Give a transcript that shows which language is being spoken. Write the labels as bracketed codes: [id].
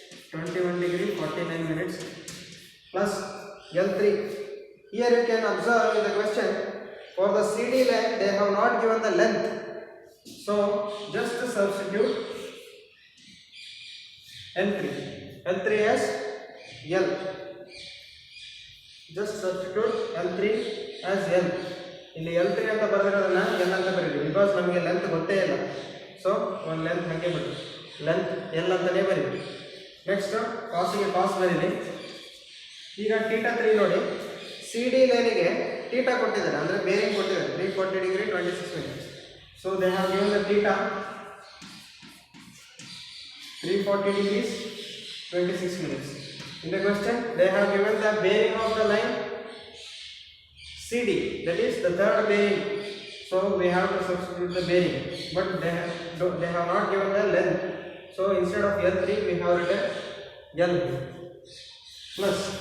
[en] 21 degree 49 minutes plus L3. Here you can observe in the question, for the CD line they have not given the length, so just substitute L3 as L. Just substitute L3 as L. [kn] ಇಲ್ಲಿ L3 ಅಂತ ಬರೆದಿರೋದನ್ನ L ಅಂತ ಬರೀತೀವಿ, because ನಮಗೆ length ಗೊತ್ತೇ ಇಲ್ಲ. So ಒಂದು length ಹಾಗೆ ಬಿಡಿ, length L ಅಂತಾನೆ ಬರೀತೀವಿ. ನೆಕ್ಸ್ಟ್ ಕಾಸಿಗೆ ಕಾಸ್ ಬರೀಲಿ. ಈಗ ಥೀಟಾ 3 ನೋಡಿ, ಸಿ ಡಿ ಲೈನಿಗೆ ಥೀಟಾ ಕೊಟ್ಟಿದ್ದಾರೆ, ಅಂದರೆ ಬೇರಿಂಗ್ ಕೊಟ್ಟಿದ್ದಾರೆ 340 degree 26 minutes. [en] So they have given the theta 340 degrees 26 minutes. In the question they have given the bearing of the line CD, that is the third bearing. So we have to substitute the bearing, but they have not given the length. So instead of L3 we have written L plus.